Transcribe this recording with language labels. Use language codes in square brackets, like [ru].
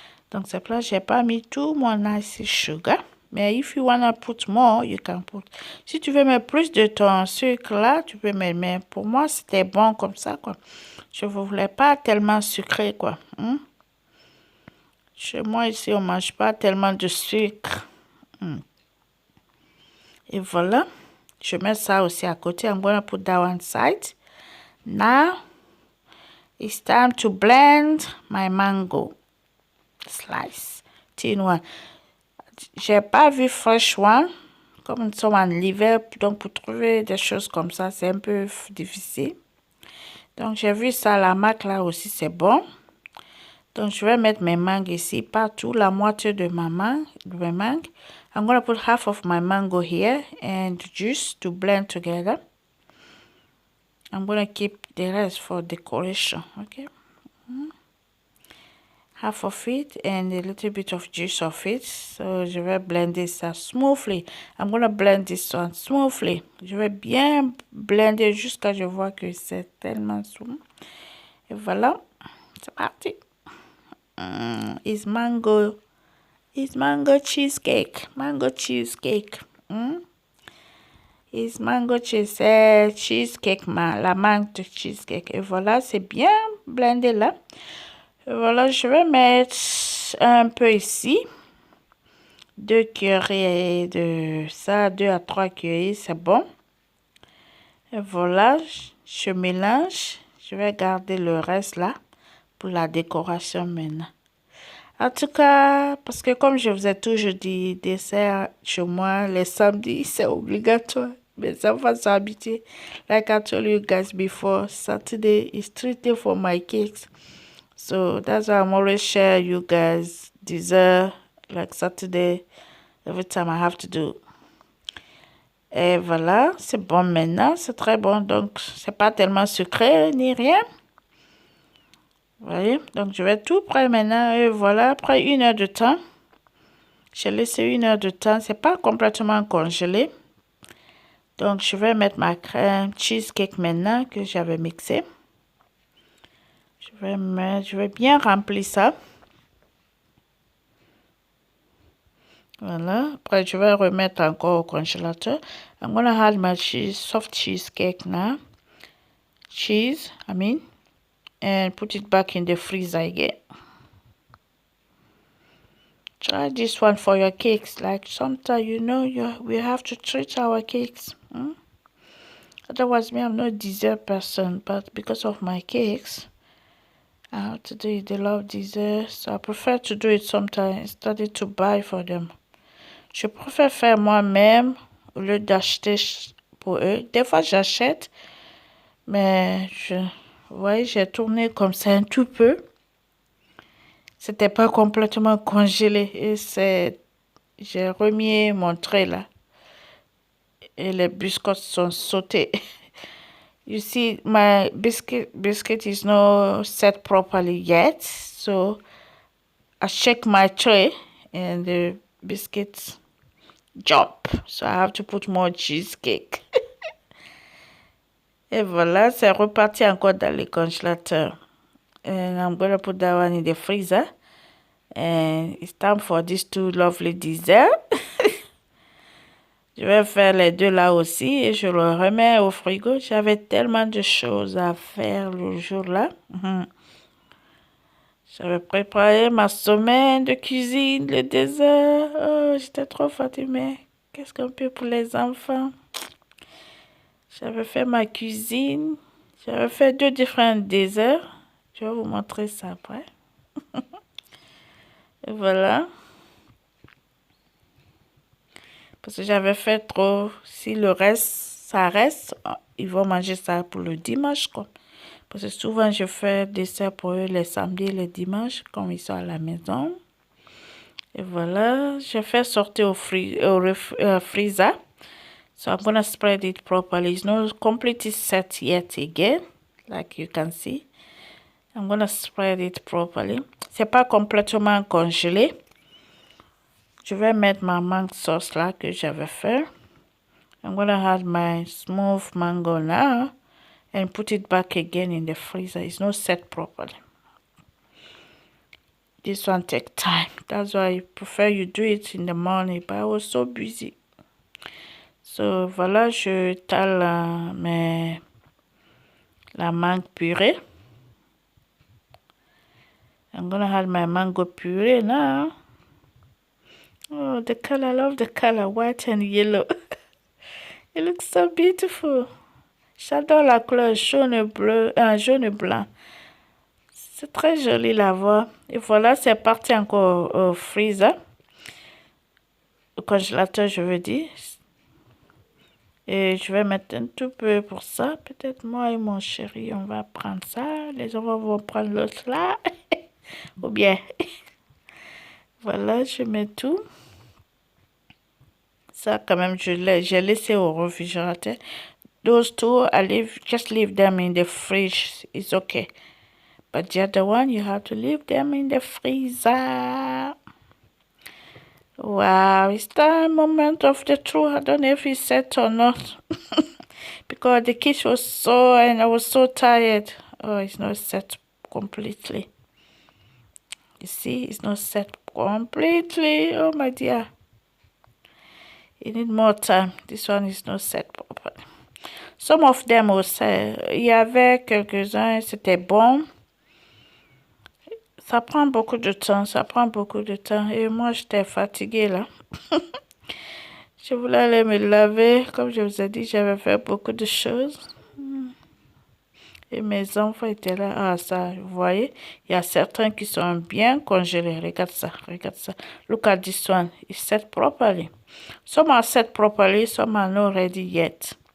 [fr] Donc, c'est pour ça que je n'ai pas mis tout mon ice sugar. Mais [en] if you wanna put more, you can put. [fr] Si tu veux mettre plus de ton sucre là, tu peux mettre. Mais pour moi, c'était bon comme ça, quoi. Je ne voulais pas tellement sucré, quoi. Chez moi, ici, on ne mange pas tellement de sucre. Et voilà. Je mets ça aussi à côté. [en] I'm going to put that one side. Now, it's time to blend my mango slice. Thin one. [fr] J'ai pas vu [en] fresh one. [fr] Comme nous sommes en hiver, donc pour trouver des choses comme ça, c'est un peu difficile. Donc, j'ai vu ça, la marque là aussi, c'est bon. Donc, je vais mettre mes mangues ici, partout, la moitié de mes mangues. [en] I'm going to put half of my mango here and juice to blend together. I'm going to keep the rest for decoration, okay? Half of it and a little bit of juice of it. So, [fr] je vais blender ça smoothly. [en] I'm going to blend this one smoothly. [fr] Je vais bien blender jusqu'à ce que je vois que c'est tellement smooth. Et voilà, c'est parti. [en] It's mango. It's mango cheesecake. Mango cheesecake. It's mango cheesecake, [fr] la mangue de cheesecake. Et voilà, c'est bien blendé là. Et voilà, je vais mettre un peu ici. 2 cuillerées de ça, 2 à 3 cuillerées, c'est bon. Et voilà, je mélange. Je vais garder le reste là pour la décoration maintenant. En tout cas, parce que comme je vous ai toujours dit, dessert chez moi, les samedis, c'est obligatoire. Mes enfants sont habitués. [en] Like I told you guys before, Saturday is treated for my cakes. So that's why I'm always share you guys dessert like Saturday. Every time I have to do. [fr] Et voilà, c'est bon maintenant, c'est très bon. Donc, c'est pas tellement sucré ni rien. Vous voyez? Donc, je vais tout prendre maintenant. Et voilà, après 1 heure de temps. J'ai laissé 1 heure de temps. C'est pas complètement congelé. Donc, je vais mettre ma crème cheesecake maintenant que j'avais mixé. Je vais bien remplir ça. Voilà. Après, je vais remettre encore au congélateur. [en] I'm gonna add my soft cheesecake now. Cheese, I mean. And put it back in the freezer again. Try this one for your cakes. Like sometimes, you know, we have to treat our cakes. Otherwise, me, I'm not a dessert person. But because of my cakes, I have to do it. They love dessert. So I prefer to do it sometimes instead to buy for them. [fr] Je préfère faire moi-même au lieu d'acheter pour eux. Des fois, j'achète. Mais ouais, j'ai tourné comme ça un tout peu. C'était pas complètement congelé. Et j'ai remis mon trait là. Et les biscuits sont sautés. [en] You see, my biscuit is not set properly yet. So I shake my tray and the biscuits jump. So I have to put more cheesecake. [fr] Et voilà, c'est reparti encore dans le congélateur. [en] And I'm going to put that one in the freezer. And it's time for these 2 lovely desserts. [fr] Je vais faire les 2 là aussi et je le remets au frigo. J'avais tellement de choses à faire le jour-là. J'avais préparé ma semaine de cuisine, le dessert. Oh, j'étais trop fatiguée. Qu'est-ce qu'on peut pour les enfants? J'avais fait ma cuisine. J'avais fait 2 différents desserts. Je vais vous montrer ça après. Et voilà. Parce que j'avais fait trop. Si le reste, ça reste, ils vont manger ça pour le dimanche, quoi. Parce que souvent, je fais des desserts pour eux les samedis et les dimanches, quand ils sont à la maison. Et voilà, je fais sortir au freezer. [en] So I'm gonna spread it properly. It's not completely set yet again, like you can see. I'm gonna spread it properly. [fr] C'est pas complètement congelé. Je vais mettre ma mangue sauce là que j'avais fait. [en] I'm gonna add my smooth mango now and put it back again in the freezer. It's not set properly. This one takes time. That's why I prefer you do it in the morning. But I was so busy. [fr] So voilà, je tale la mangue purée. [en] I'm gonna add my mango puree now. Oh, the color, I love the color, white and yellow. It looks so beautiful. [fr] J'adore la couleur jaune et blanc. C'est très joli la voir. Et voilà, c'est parti encore au freezer. Au congélateur, je veux dire. Et je vais mettre un tout peu pour ça. Peut-être moi et mon chéri, on va prendre ça. Les enfants vont prendre l'autre là. Ou bien, voilà, je mets tout. Ça, quand même, j'ai laissé au réfrigérateur. [en] Those 2, just leave them in the fridge. It's okay. But the other one, you have to leave them in the freezer. Wow, it's the moment of the truth. I don't know if it's set or not. Because the kids was and I was so tired. Oh, it's not set completely. You see, it's not set completely. Oh my dear. You need more time. This one is not set properly. Some of them [fr] aussi, il y avait quelques-uns, c'était bon. Ça prend beaucoup de temps, ça prend beaucoup de temps. Et moi, j'étais fatiguée là. Je voulais aller me laver. Comme je vous ai dit, j'avais fait beaucoup de choses. Et mes enfants étaient là. Ah, ça, vous voyez, il y a certains qui sont bien congelés. Regarde ça, regarde ça. [en] Look at this one. It's set properly. Some are set properly, some are not ready yet.